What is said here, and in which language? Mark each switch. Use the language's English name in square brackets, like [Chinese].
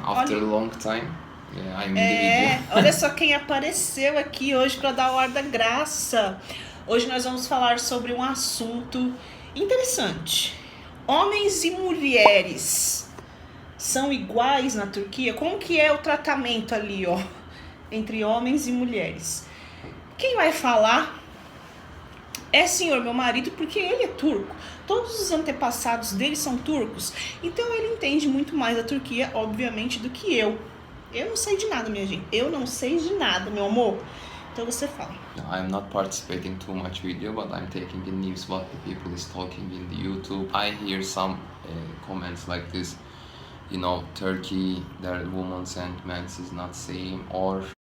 [English] After a long time, I'm in the video. [Portuguese] Olha só quem apareceu aqui hoje para dar o ar da graça. Hoje nós vamos falar sobre um assunto interessante. Homens e mulheres são iguais na Turquia? Como que é o tratamento ali, ó, entre homens e mulheres? Quem vai falar é senhor, meu marido, porque ele é turco. Todos os antepassados dele são turcos. Então ele entende muito mais da Turquia, obviamente, do que eu. Eu não sei de nada, minha gente. Eu não sei de nada, meu amor. Então você fala. [English] I'm not participating too much video, but I'm taking the news what the people is talking in the YouTube. I hear some comments like this, Turkey, their women's and men's is not same, or